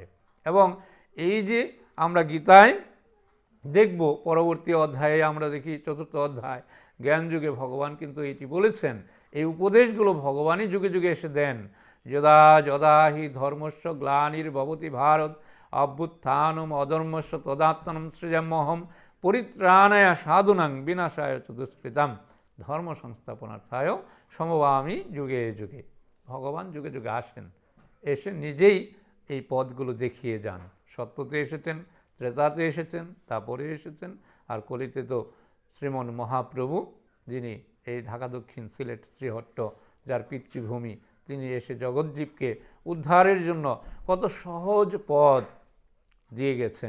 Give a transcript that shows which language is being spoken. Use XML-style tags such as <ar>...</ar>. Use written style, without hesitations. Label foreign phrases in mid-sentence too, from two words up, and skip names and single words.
<bn>এবং এই যে আমরা গীতায় দেখব, পরবর্তী অধ্যায়ে আমরা দেখি 4র্থ অধ্যায় জ্ঞান যুগে ভগবান কিন্তু এটি বলেছেন, এই উপদেশগুলো ভগবানই যুগে যুগে এসে দেন।</bn> <sa>যদা যদা হি ধর্মস্য গ্লানির্ভবতি ভারত অভ্যুত্থানম অধর্মস্য তদাত্মনম সৃজাম্যহম পরিত্রাণায় সাধুনাং বিনাশায় চ দুষ্কৃতাম ধর্ম সংস্থাপনার্থায় সমভামি যুগে যুগে।</sa> <bn>ভগবান যুগে যুগে আসেন, এসে নিজেই এই পথগুলো দেখিয়ে যান। সত্যতে এসেছেন, ত্রেতাতে এসেছেন, তারপরে এসেছেন, আর কলিতে তো শ্রীমন মহাপ্রভু, যিনি এই ঢাকা দক্ষিণ সিলেট শ্রীহট্ট যার পিতৃভূমি, তিনি এসে জগৎজীবকে উদ্ধারের জন্য কত সহজ পথ দিয়ে গেছেন।</bn>